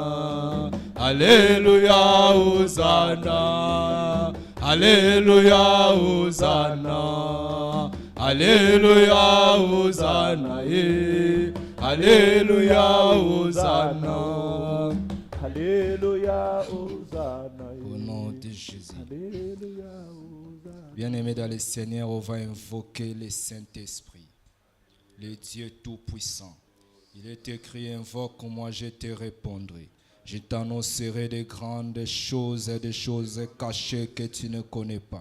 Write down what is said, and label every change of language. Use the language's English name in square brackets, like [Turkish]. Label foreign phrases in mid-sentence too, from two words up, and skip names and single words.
[French] Alléluia, Hosanna. Alléluia, Hosanna. Alléluia, Hosanna. Alléluia, Hosanna. Alléluia, Hosanna. Au nom de Jésus. Alléluia, Hosanna. Bien-aimés dans le Seigneur, on va invoquer le Saint-Esprit, le Dieu Tout-Puissant. Il est écrit, invoque-moi, je te répondrai. Je t'annoncerai de grandes choses et des choses cachées que tu ne connais pas.